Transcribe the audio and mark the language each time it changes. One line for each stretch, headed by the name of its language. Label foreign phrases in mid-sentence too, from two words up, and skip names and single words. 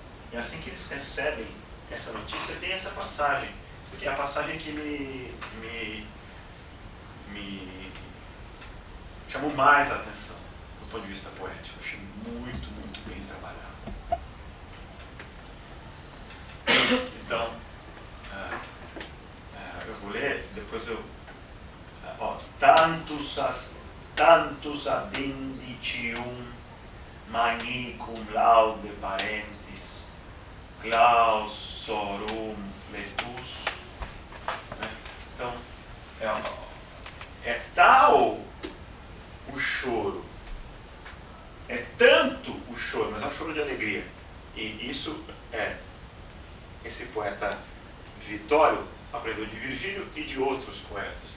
Portuguese: E assim que eles recebem essa notícia, vem essa passagem, que é a passagem que me chamou mais a atenção do ponto de vista poético. Eu achei muito, muito bem trabalhado. Então, eu vou ler, depois eu...
Latin: tantus ad indicium magnicum laude parentis, clausorum fletus.
Portuguese: Então, é tal o choro, é tanto o choro, mas é um choro de alegria. E isso esse poeta Vitório aprendeu de Virgílio e de outros poetas.